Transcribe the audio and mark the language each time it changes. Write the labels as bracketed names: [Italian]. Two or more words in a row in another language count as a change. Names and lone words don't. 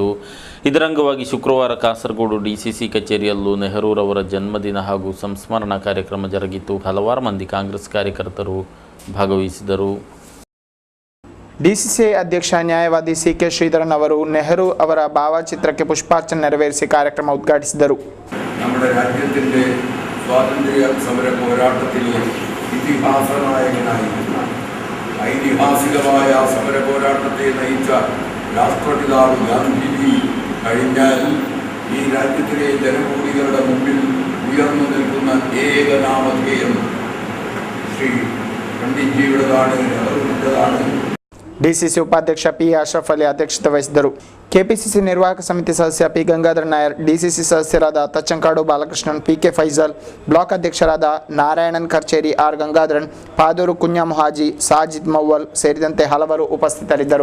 [Kannada] ಇದರ ಅಂಗವಾಗಿ ಶುಕ್ರವಾರ ಕಾಸರಗೋಡು ಡಿಸಿಸಿ ಕಚೇರಿಯಲ್ಲೂ ನೆಹರೂರವರ ಜನ್ಮದಿನ ಹಾಗೂ ಸಂಸ್ಮರಣಾ ಕಾರ್ಯಕ್ರಮ ಜರುಗಿತು. ಹಲವಾರು ಮಂದಿ ಕಾಂಗ್ರೆಸ್ ಕಾರ್ಯಕರ್ತರು ಭಾಗವಹಿಸಿದರು. ಡಿಸಿಸಿಐ ಅಧ್ಯಕ್ಷ ನ್ಯಾಯವಾದಿ ಸಿ.ಕೆ. ಶ್ರೀಧರನ್ ಅವರು ನೆಹರು ಅವರ ಭಾವಚಿತ್ರಕ್ಕೆ ಪುಷ್ಪಾರ್ಚನೆ ನೆರವೇರಿಸಿ ಕಾರ್ಯಕ್ರಮ ಉದ್ಘಾಟಿಸಿದರು. [Malayalam] നമ്മുടെ രാജ്യത്തിൻ്റെ സ്വാതന്ത്ര്യ സമര പോരാട്ടത്തിലെ ഇതിഹാസ നായകനായിരുന്ന ഐതിഹാസികമായ സമര പോരാട്ടത്തെ നയിച്ച രാഷ്ട്രപിതാവ് ഗാന്ധിജി കഴിഞ്ഞാൽ ഈ രാജ്യത്തിലെ ജനകോടികളുടെ മുമ്പിൽ ഉയർന്നു നിൽക്കുന്ന ഏക നാമധേയം ശ്രീ പണ്ഡിറ്റ്ജിയുടേതാണ്, നെഹ്റുവിൻ്റെതാണ്. [Kannada] ಡಿಸಿಸಿ ಉಪಾಧ್ಯಕ್ಷ ಪಿ ಅಶ್ರಫ್ ಅಲಿ ಅಧ್ಯಕ್ಷತೆ ವಹಿಸಿದ್ದರು. ಕೆಪಿಸಿಸಿ ನಿರ್ವಾಹಕ ಸಮಿತಿ ಸದಸ್ಯ ಪಿ ಗಂಗಾಧರ್ ನಾಯರ್, ಡಿಸಿಸಿ ಸದಸ್ಯರಾದ ತಚ್ಚಂಕಾಡು ಬಾಲಕೃಷ್ಣನ್, ಪಿಕೆ ಫೈಜಲ್, ಬ್ಲಾಕ್ ಅಧ್ಯಕ್ಷರಾದ ನಾರಾಯಣನ್ ಕರ್ಚೇರಿ, ಆರ್ ಗಂಗಾಧರನ್, ಪಾದೂರು ಕುಂಜಾ ಮುಹಾಜಿ, ಸಾಜಿದ್ ಮವ್ವಲ್ ಸೇರಿದಂತೆ ಹಲವರು ಉಪಸ್ಥಿತರಿದ್ದರು.